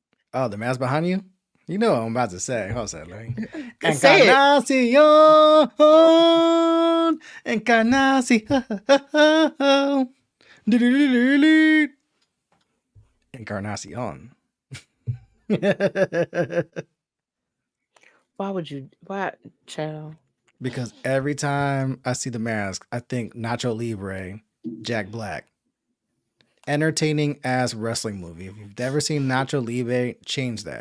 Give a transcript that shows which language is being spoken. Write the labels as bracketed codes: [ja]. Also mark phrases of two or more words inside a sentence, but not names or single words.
[en] Oh, the mask behind you? You know what I'm about to say. Hold on a second, let me. Say it. Encarnacion! Encarnacion! Du-du-du-du-du. Encarnacion. Why would you? Why, child? Because every time I see the mask, I think Nacho Libre, Jack Black. Entertaining ass wrestling movie. If you've never seen Nacho Libre, change that.